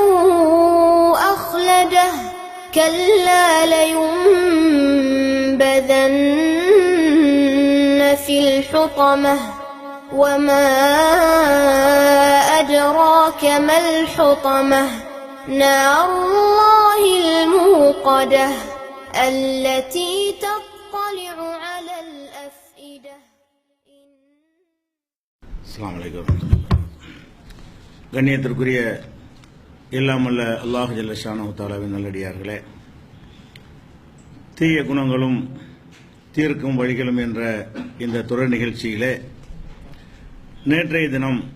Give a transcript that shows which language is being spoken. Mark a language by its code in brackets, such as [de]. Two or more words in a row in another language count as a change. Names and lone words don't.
[ar] أخلده كلا لينبذن في الحطمة وما أدراك ما الحطمة نار الله الموقدة التي تطلع على الأفئدة. السلام عليكم. [ta] கண்ணியத்திற்குரிய எல்லாம் வல்ல அல்லாஹ் [ar] جل شأنه [ta] தஆலாவின் நல்லடியார்களே, தீய குணங்களும் தீர்க்கும் வழிகளும் என்ற இந்த தொடர் நிகழ்ச்சியிலே நேற்றைய தினம்